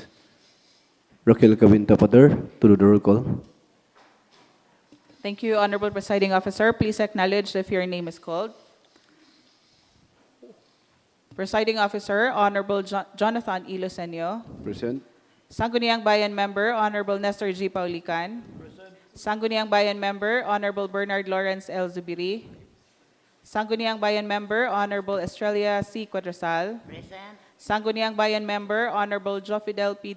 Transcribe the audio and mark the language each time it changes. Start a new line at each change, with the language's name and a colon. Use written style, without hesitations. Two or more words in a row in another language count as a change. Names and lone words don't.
English: Raquel Cavinta Pader, to do the roll call. Thank you, Honorable Presiding Officer. Please acknowledge if your name is called. Presiding Officer, Honorable Jonathan 𝐒𝐿𝐿. Present. Sangguniang Bayan Member, Honorable Nestor G. Paulican. Sangguniang Bayan Member, Honorable Bernard Lawrence L. Zubiri. Sangguniang Bayan Member, Honorable Estrella C. Cuadrosal. Sangguniang Bayan Member, Honorable Jofidel P.